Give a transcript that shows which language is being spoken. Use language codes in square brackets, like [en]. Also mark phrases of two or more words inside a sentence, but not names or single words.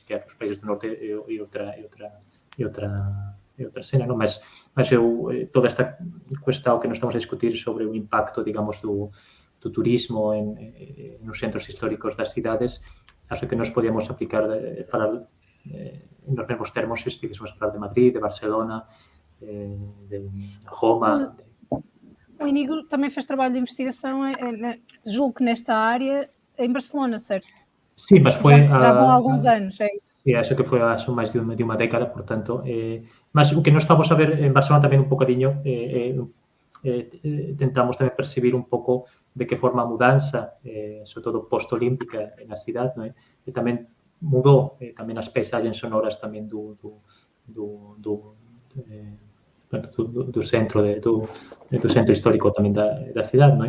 [gl] Que os países do norte e outra escena, ¿no? Mas eu, toda esta cuestión que nós estamos a discutir sobre o impacto, digamos, do turismo nos centros históricos das cidades, acho que nós podíamos aplicar, falar nos mesmos termos, se estivéssemos a falar de Madrid, de Barcelona, de Roma. [pt] O Iñigo também fez trabalho de investigação, julgo que nesta área, em Barcelona, certo? Sim, mas foi... Já vão há alguns anos, é isso? [gl] Sí, acho que foi hace máis de unha década, portanto. Mas o que nós estamos a ver en Barcelona tamén un bocadiño, tentamos tamén percibir un pouco de que forma a mudanza, sobre todo post-olímpica na cidade, non é? E tamén mudou tamén as paisagens sonoras tamén do centro do centro histórico tamén da cidade, non é?